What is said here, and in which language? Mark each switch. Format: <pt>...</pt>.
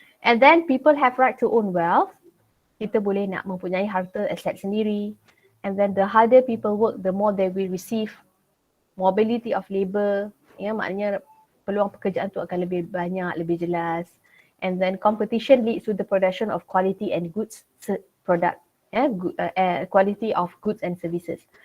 <en>And then people have right to own wealth.</en> <ms>Kita boleh nak mempunyai harta aset sendiri.</ms> <en>And then the harder people work, the more they will receive. Mobility of labour, ya,</en> <ms>maknanya peluang pekerjaan tu akan lebih banyak, lebih jelas.</ms> <en>And then competition leads to the production of quality and goods product. Quality of goods and services.</en>